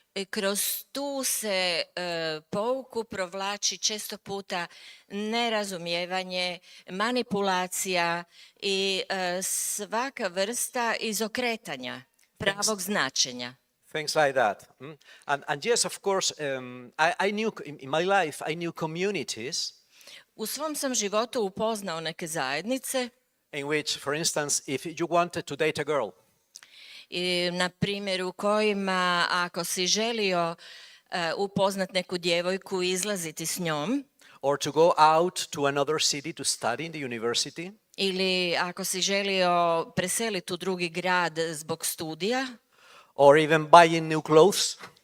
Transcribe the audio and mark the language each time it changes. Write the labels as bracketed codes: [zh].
[hr] Kroz tu se pouku provlači često puta nerazumijevanje, manipulacija i svaka vrsta izokretanja pravog značenja. [en] Things like that. And yes, of course, I knew in my life, I knew communities [hr] U svom sam životu upoznao neke zajednice, [en] in which, for instance, if you wanted to date a girl, [hr] na primjer u kojima ako si želio upoznat neku djevojku i izlaziti s njom, [en] or to go out to another city to study in the university, [hr] ili ako si želio preseliti u drugi grad zbog studija, [en] or even buying new clothes,